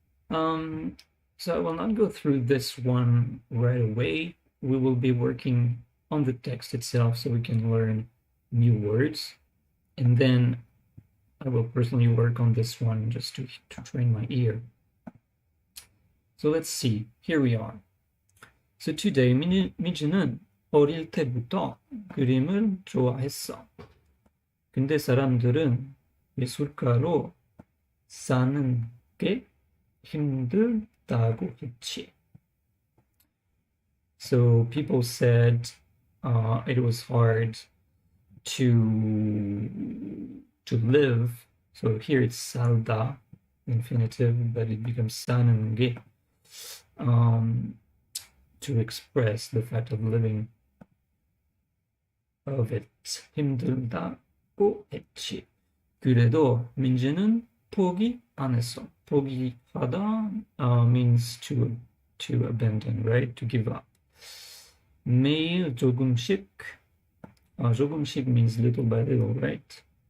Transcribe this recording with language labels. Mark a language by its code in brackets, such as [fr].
[en] So I will not go through this one right away. We will be working on the text itself so we can learn new words. And then I will personally work on this one just to train my ear. So let's see. Here we are. So today, [ko] 미지는 어릴 때부터 그림을 좋아했어. 근데 사람들은 예술가로 사는 게 힘들다고 했지. [en] So people said it was hard to live. So here it's 살다, infinitive, but it becomes 사는 게 to express the fact of living of it. [ko] 힘들다고 했지. 그래도 민지는 포기 안 했어. [en] 포기하다 means to abandon, right? To give up. [ko] 매일 조금씩. [en] 조금씩 means little by little, right?